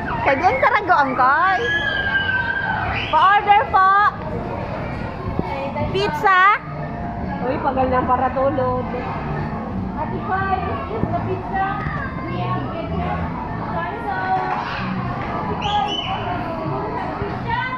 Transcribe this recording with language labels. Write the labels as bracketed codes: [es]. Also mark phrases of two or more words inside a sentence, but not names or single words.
[bik] Diyan tarago angkay. Pa-order po. Pizza. Uy, pagal na para tulod. [en] Ate Pai, is this the pizza? We have ketchup, soy sauce. Ate Pai, pizza?